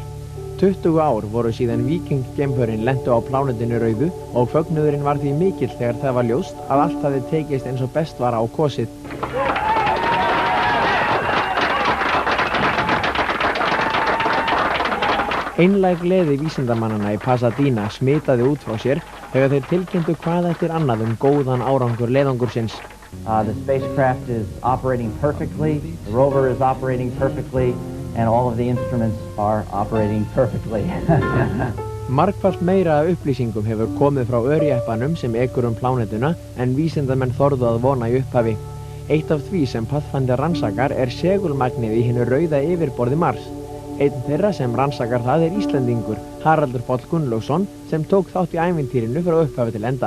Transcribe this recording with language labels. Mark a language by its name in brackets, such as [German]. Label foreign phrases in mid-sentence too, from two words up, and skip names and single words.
[Icelandic] 20 ár voru síðan Viking geimförin lentu á plánetinu rauðu og fögnuðurinn var því mikill þegar það var ljóst að allt hafði tekist eins og best var á kosið. Einlæg gleði vísindamannanna í Pasadena smitaði út frá sér þegar þeir tilkynntu hvað eftir annað góðan árangur leiðangursins. [English] The spacecraft is operating perfectly, the rover is operating perfectly, and all of the instruments are operating perfectly. [Icelandic] Margfalt meira af upplýsingum hefur komið frá örjeppanum sem ekur plánetuna en vísindamenn þorðu að vona í upphafi. Eitt af því sem Pathfinder rannsakar segulmagnið í hinu rauða yfirborði Mars. Einn þeirra sem rannsakar það Íslendingur, Haraldur Páll Gunnlaugsson, sem tók þátt í ævintýrinu frá upphafi til enda.